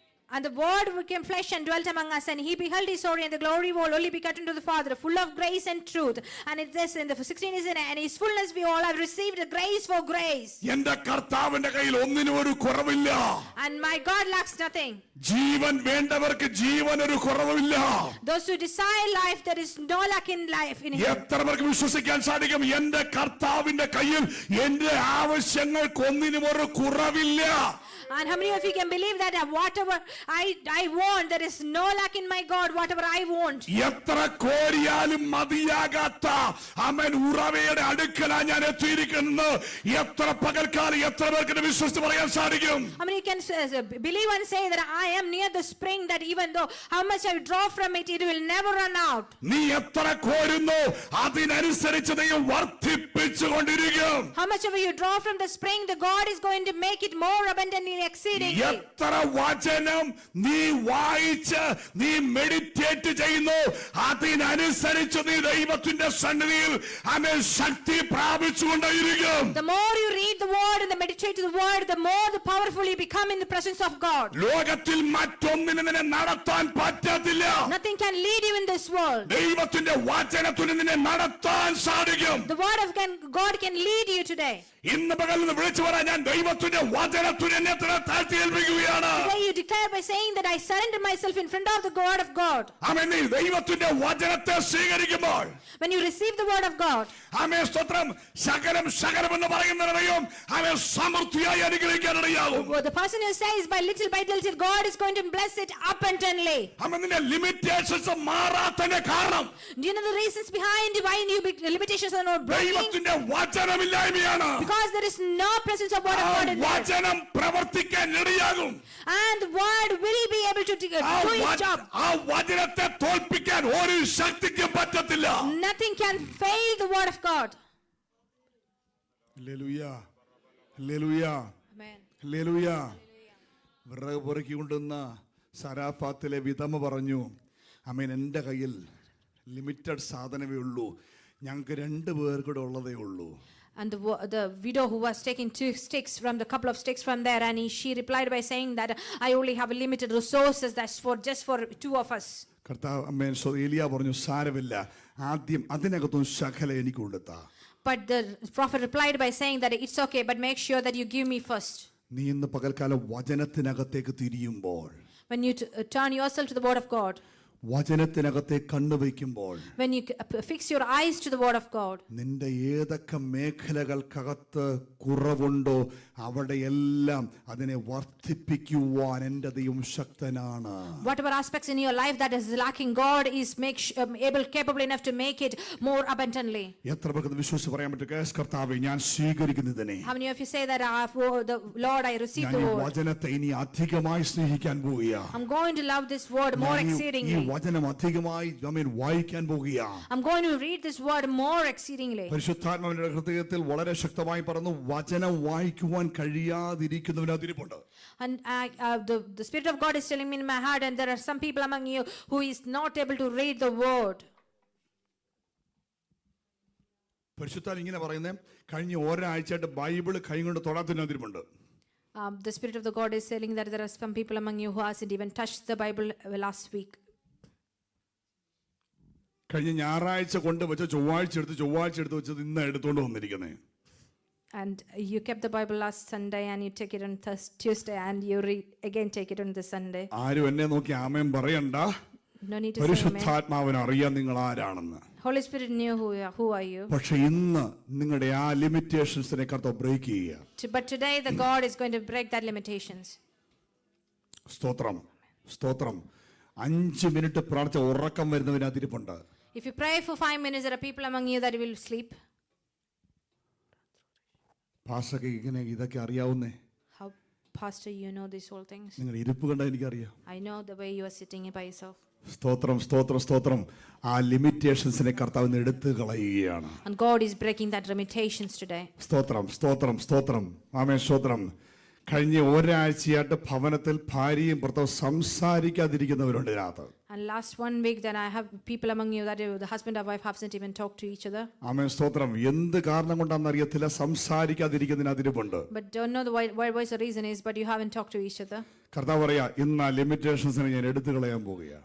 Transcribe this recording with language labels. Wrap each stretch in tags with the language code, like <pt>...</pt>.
<en>And the word became flesh and dwelt among us, and he beheld his glory and the glory of only begotten to the Father, full of grace and truth. And it says in the 16 is in, and his fullness we all have received grace for grace.</en> <ml>എന്റെ കർത്താവിന്റെ കയ്യിൽ ഒന്നിനും ഒരു കുറവില്ല.</ml> <en>And my God lacks nothing.</en> <ml>ജീവൻ വേണ്ടവർക്ക് ജീവൻ ഒരു കുറവില്ല.</ml> <en>Those who desire life, there is no lack in life in him.</en> <ml>എത്ര പേർക്ക് വിശ്വസിക്കാൻ സാധിക്കും? എന്റെ കർത്താവിന്റെ കയ്യിൽ എന്റെ ആവശ്യങ്ങൾക്ക് ഒന്നിനും ഒരു കുറവില്ല.</ml> <en>And how many of you can believe that whatever I want, there is no lack in my God, whatever I want.</en> <ml>എത്ര കോരിയാലും മതിയാകാത്ത ആമേൻ ഉറവയുടെ അടുക്കലാണ് ഞാൻ എത്തിയിരിക്കുന്നത്. എത്ര പകൽക്കാലം എത്ര പേർക്ക് വിശ്വസിച്ച് പറയാൻ സാധിക്കും?</ml> <en>How many can believe and say that I am near the spring, that even though how much I draw from it, it will never run out.</en> <ml>നീ എത്ര കോരുന്നു അതിനനുസരിച്ച് ദൈവം വർദ്ധിപ്പിച്ചുകൊണ്ടിരിക്കും.</ml> <en>How much ever you draw from the spring, the God is going to make it more abundantly, exceedingly.</en> <ml>എത്ര വചനം നീ വായിച്ച് നീ meditate ചെയ്യുന്നു അതിനനുസരിച്ച് നീ ദൈവത്തിന്റെ സന്നിധിയിൽ ആമേൻ ശക്തി പ്രാപിച്ചുകൊണ്ടേയിരിക്കും.</ml> <en>The more you read the word and meditate the word, the more the powerful you become in the presence of God.</en> <ml>ലോകത്തിൽ മറ്റൊന്നിനെ നിന്നെ നടത്താൻ പറ്റത്തില്ല.</ml> <en>Nothing can lead you in this world.</en> <ml>ദൈവത്തിന്റെ വചനത്തിന് നിന്നെ നടത്താൻ സാധിക്കും.</ml> <en>The word of God can lead you today.</en> <ml>ഇന്ന് പകൽ നിന്ന് വിളിച്ചു പറയാൻ ഞാൻ ദൈവത്തിന്റെ വചനത്തിന് എന്നെ താഴ്ത്തി ഏൽപ്പിക്കുകയാണ്.</ml> <en>Today you declare by saying that I surrender myself in front of the word of God.</en> <ml>ആമേൻ. നീ ദൈവത്തിന്റെ വചനത്തെ സ്വീകരിക്കുമ്പോൾ,</ml> <en>when you receive the word of God,</en> <ml>ആമേൻ സ്തോത്രം, സകലം എന്ന് പറയുന്ന ദൈവം ആമേൻ സമൃദ്ധിയായി അനുഗ്രഹിക്കാൻ ഇടയാകും.</ml> <en>the person who says by little God is going to bless it abundantly.</en> <ml>ആമേൻ. നിന്റെ ലിമിറ്റേഷൻസ് മാറാത്തതിന്റെ കാരണം,</ml> <en>do you know the reasons behind why your limitations are not breaking?</en> <ml>ദൈവത്തിന്റെ വചനമില്ലായ്മയാണ്.</ml> <en>Because there is no presence of word of God in</en> <ml>വചനം പ്രവർത്തിക്കാൻ ഇടയാകും.</ml> <en>and the word will be able to do its job.</en> <ml>ആ വചനത്തെ തോൽപ്പിക്കാൻ ഒരു ശക്തിക്കും പറ്റത്തില്ല.</ml> <en>Nothing can fail the word of God.</en> <ml>Hallelujah, hallelujah,</ml> <en>Amen.</en> <ml>Hallelujah. വിറക് പൊറുക്കി കൊണ്ടുവന്ന സരാഫാത്തിലെ വിധമ പറഞ്ഞു, ആമേൻ, എൻ്റെ കയ്യിൽ ലിമിറ്റഡ് സാധനമേ ഉള്ളൂ, ഞങ്ങൾക്ക് 2 പേർ കൂടെ ഉള്ളതേ ഉള്ളൂ.</ml> <en>And the widow who was taking 2 sticks from the couple of sticks from there, and she replied by saying that I only have limited resources, that's for just for 2 of us.</en> <ml>കർത്താവ് അമ്മേൻ ഏലിയ പറഞ്ഞു, സാരമില്ല, ആദ്യം അതിനകത്തും ശകല എനിക്ക് കൊടുത്താ.</ml> <en>But the prophet replied by saying that it's okay, but make sure that you give me first.</en> <ml>നീ ഇന്ന് പകൽക്കാലം വചനത്തിനകത്തേക്ക് തിരിയുമ്പോൾ,</ml> <en>when you turn yourself to the word of God,</en> <ml>വചനത്തിനകത്തെ കണ്ണുവയ്ക്കുമ്പോൾ,</ml> <en>when you fix your eyes to the word of God,</en> <ml>നിന്റെ ഏതൊക്കെ മേഖലകൾക്കകത്ത് കുറവുണ്ടോ അവിടെയെല്ലാം അതിനെ വർദ്ധിപ്പിക്കുവാൻ എൻ്റെ ദൈവം ശക്തനാണ്.</ml> <en>whatever aspects in your life that is lacking, God is capable enough to make it more abundantly.</en> <ml>എത്ര പേർക്ക് വിശ്വസിച്ച് പറയാൻ പറ്റും? കേസ് കർത്താവേ, ഞാൻ സ്വീകരിക്കുന്നതിനെ,</ml> <en>how many of you say that the Lord, I receive</en> <ml>ഞാൻ</ml> <en>the</en> <ml>ഈ</ml> <en>word,</en> <ml>വചനത്തെ ഇനി അധികമായി സ്നേഹിക്കാൻ പോവുകയാ.</ml> <en>I'm going to love this word more exceedingly.</en> <ml>ഈ വചനം അധികമായി വായിക്കാൻ പോകുകയാണ്.</ml> <en>I'm going to read this word more exceedingly.</en> <ml>പരിശുദ്ധാത്മാവിന്റെ ഹൃദയത്തിൽ വളരെ ശക്തമായി പറഞ്ഞു, വചനം വായിക്കുവാൻ കഴിയാതിരിക്കുന്നവന് അതിരിപ്പുണ്ട്.</ml> <en>And the Spirit of God is telling me in my heart, and there are some people among you who is not able to read the word.</en> <ml>പരിശുദ്ധാത്മാവ് ഇങ്ങനെ പറയുന്നത്, കഴിഞ്ഞ ഒരാഴ്ചയായിട്ട് ബൈബിൾ കൈകൊണ്ട് തൊടാത്തതിന് അതിരിപ്പുണ്ട്.</ml> <en>The Spirit of the God is telling that there are some people among you who hasn't even touched the Bible last week.</en> <ml>കഴിഞ്ഞ ഞായറാഴ്ച കൊണ്ട് വെച്ച ചൊവ്വാഴ്ച എടുത്ത് വെച്ചത് ഇന്ന് എടുത്തോണ്ട് വന്നിരിക്കുന്നത്.</ml> <en>And you kept the Bible last Sunday and you take it on Tuesday and you again take it on this Sunday.</en> <ml>ആരും എന്നെ നോക്കി ആമേൻ പറയണ്ട.</ml> <en>No need to say amen.</en> <ml>പരിശുദ്ധാത്മാവിന് അറിയാം നിങ്ങൾ ആരാണെന്ന്.</ml> <en>Holy Spirit knew who are you.</en> <ml>പക്ഷെ ഇന്ന് നിങ്ങളുടെ ആ ലിമിറ്റേഷൻസിനെ കർത്താവ് ബ്രേക്ക് ചെയ്യുക.</ml> <en>But today the God is going to break that limitations.</en> <ml>സ്തോത്രം, സ്തോത്രം. 5 മിനിറ്റ് പ്രാർത്ഥന ഉറക്കം വരുന്നവന് അതിരിപ്പുണ്ട്.</ml> <en>If you pray for 5 minutes, there are people among you that will sleep.</en> <ml>പാസ്റ്റർക്ക് ഇങ്ങനെ ഇതൊക്കെ അറിയാവുന്നേ?</ml> <en>How, Pastor, you know these whole things?</en> <ml>നിങ്ങളുടെ ഇരിപ്പ് കണ്ടാൽ എനിക്കറിയാം.</ml> <en>I know the way you are sitting by yourself.</en> <ml>സ്തോത്രം, സ്തോത്രം, സ്തോത്രം. ആ ലിമിറ്റേഷൻസിനെ കർത്താവ് എടുത്തു കളയുകയാണ്.</ml> <en>And God is breaking that limitations today.</en> <ml>സ്തോത്രം, സ്തോത്രം, സ്തോത്രം. ആമേൻ, സ്തോത്രം. കഴിഞ്ഞ ഒരാഴ്ചയായിട്ട് ഭവനത്തിൽ ഭാര്യയും ഭർത്താവും സംസാരിക്കാതിരിക്കുന്നവരുണ്ട് ഇതിനകത്ത്.</ml> <en>And last 1 week that I have people among you that the husband and wife haven't even talked to each other.</en> <ml>ആമേൻ, സ്തോത്രം. എന്ത് കാരണം കൊണ്ടാണെന്ന് അറിയത്തില്ല, സംസാരിക്കാതിരിക്കുന്നതിന് അതിരിപ്പുണ്ട്.</ml> <en>But don't know why the reason is, but you haven't talked to each other.</en> <ml>കർത്താവ് പറയാ, ഇന്ന് ആ ലിമിറ്റേഷൻസിനെ ഞാൻ എടുത്തു കളയാൻ പോവുകയാണ്.</ml>